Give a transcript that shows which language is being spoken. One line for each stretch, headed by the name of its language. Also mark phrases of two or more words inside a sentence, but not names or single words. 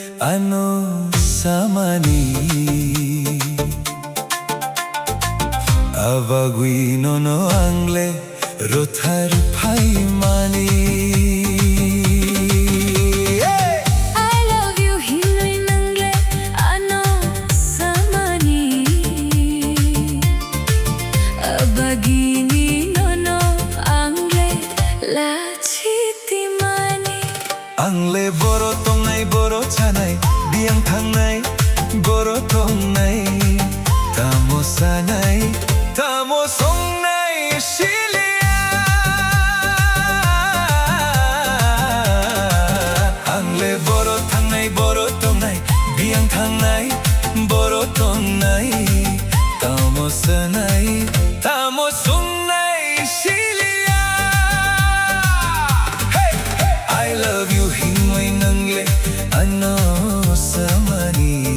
Kok Borok: ano samani abagui nono angle rothar phai mani
English: I love you
Kok Borok: hinoi nangle ano samani abagini nono angle la chitimani angle boro tongnai boro chanai biang thangnai boro tongnai tamo sanai tamo songnai shilia angle boro thangnai boro tongnai biang thangnai boro tongnai tamo sanai tamo songnai shilia
English: hey hey I love you
Kok Borok: hinoi nangle ano samani